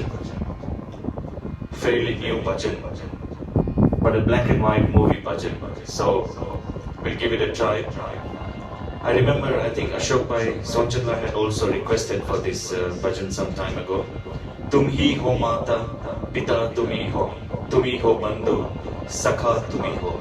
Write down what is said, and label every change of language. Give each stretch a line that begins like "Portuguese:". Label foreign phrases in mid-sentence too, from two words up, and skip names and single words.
English: Fairly new bhajan, but a black and white movie bhajan. So we'll give it a try. I remember, I think Ashok Bhai Sonchandla had also requested for this bhajan some time ago.
Hindi: तुम ही हो माता, पिता तुम ही हो बंधु, सखा तुम ही हो.